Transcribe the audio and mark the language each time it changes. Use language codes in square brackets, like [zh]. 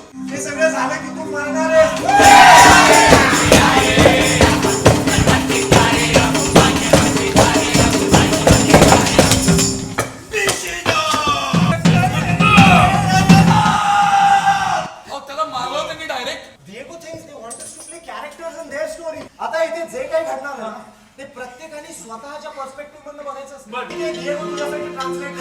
[mr] हे सगळं झालं की तू मरणार आहे. त्याला मारलं होतं की direct. [en] Diego thinks they want us to play characters in their story. [mr] आता इथे जे काही घडणार ना ते प्रत्येकाने स्वतःच्या पर्स्पेक्टिव्ह मधून बघायचं असतं. ठीक आहे, Diego तुझ्यासाठी ट्रान्सलेट